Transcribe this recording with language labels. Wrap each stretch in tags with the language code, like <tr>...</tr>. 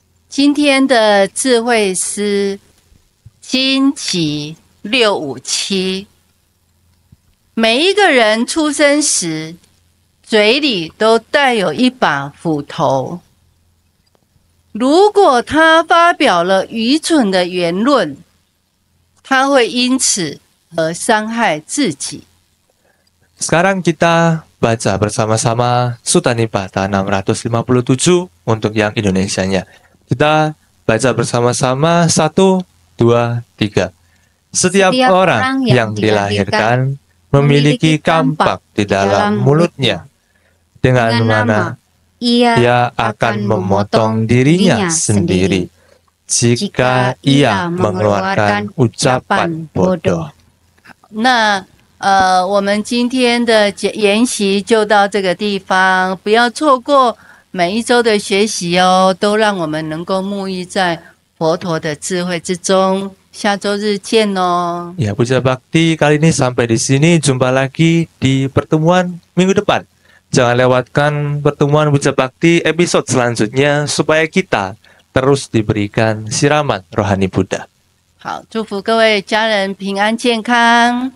<zh>今天的智慧诗经集657，每一个人出生时，嘴里都带有一把斧头。如果他发表了愚蠢的言论，他会因此而伤害自己。</zh> <id>Sekarang kita baca bersama-sama Sutta Nipata 657 untuk yang Indonesianya. Kita baca bersama-sama 1, 2, 3. Setiap orang yang dilahirkan memiliki kampak di dalam mulutnya, dengan mana ia akan memotong dirinya sendiri jika ia mengeluarkan ucapan bodoh.</id> <zh>那我们今天的研习就到这个地方，不要错过每一周的学习哦，都让我们能够沐浴在佛陀的智慧之中。下周日见哦。</zh> <id>Ya, puja bakti kali ini sampai di sini. Jumpa lagi di pertemuan minggu depan. Jangan lewatkan pertemuan puja bakti episode selanjutnya supaya kita terus diberikan siraman rohani Buddha.</id> <zh>好，祝福各位家人平安健康。</zh>